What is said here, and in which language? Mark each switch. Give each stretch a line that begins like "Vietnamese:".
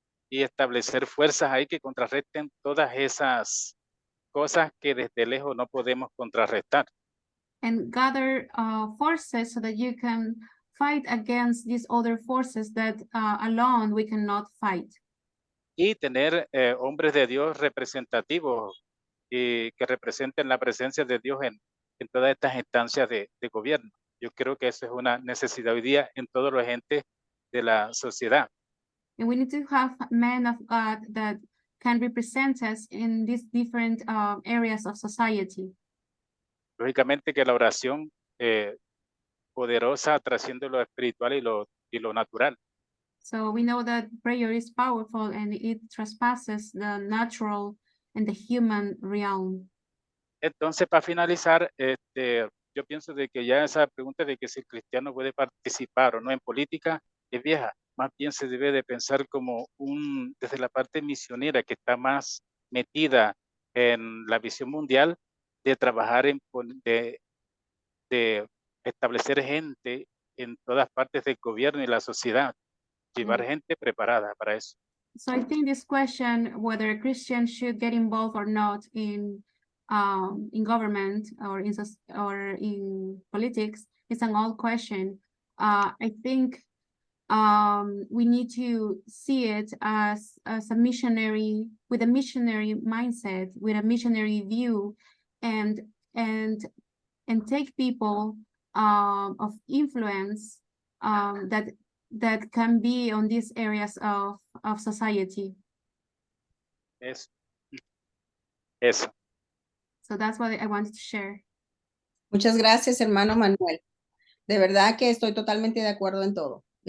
Spanish: y establecer fuerzas ahí que contrarresten todas esas cosas que desde lejos no podemos contrarrestar.
English: And gather forces so that you can fight against these other forces that alone we cannot fight.
Spanish: Y tener hombres de Dios representativos y que representen la presencia de Dios en todas estas instancias de gobierno. Yo creo que eso es una necesidad hoy día en todos los agentes de la sociedad.
English: And we need to have men of God that can represent us in these different areas of society.
Spanish: Lógicamente que la oración poderosa trasciende lo espiritual y lo natural.
English: So we know that prayer is powerful and it trespasses the natural and the human realm.
Spanish: Entonces, para finalizar, yo pienso de que ya esa pregunta de que si el cristiano puede participar o no en política es vieja. Más bien se debe de pensar como desde la parte misionera que está más metida en la visión mundial de trabajar de establecer gente en todas partes del gobierno y la sociedad, llevar gente preparada para eso.
English: So I think this question, whether Christians should get involved or not in government or in politics, is an old question. I think we need to see it as a missionary, with a missionary mindset, with a missionary view, and take people of influence that can be on these areas of society.
Spanish: Eso.
English: So that's what I wanted to share.
Spanish: Muchas gracias, hermano Manuel. De verdad que estoy totalmente de acuerdo en todo.